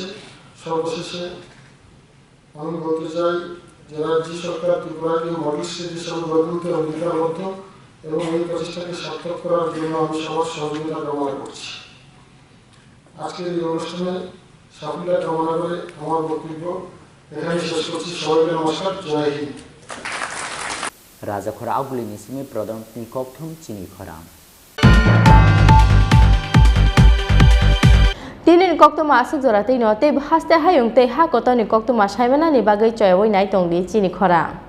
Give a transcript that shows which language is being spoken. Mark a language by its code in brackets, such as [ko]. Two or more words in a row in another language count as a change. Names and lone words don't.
[bn] সর্বশেষে আমি বলতে চাই যে রাজ্য সরকার ত্রিপুরাকে মডেল স্টেট হিসাবে গড়ে তুলতে অঙ্গীকারবদ্ধ এবং এই প্রচেষ্টাকে সার্থক করার জন্য আমি সবার সহযোগিতা কামনা করছি। আজকের এই অনুষ্ঠানে সাফল্য কামনা করে আমার বক্তব্য এখানে শেষ করছি। সবাইকে নমস্কার, জয় হিন্দ। [trp] Raja Khora Aguli Nisimi Pradhan Nikopthum Chini Khorang. Tinin koktoma asuk jorate no te haste hayung te ha kotoni koktoma saimana ni bagai choyoi nai tongdi Chini Khorang.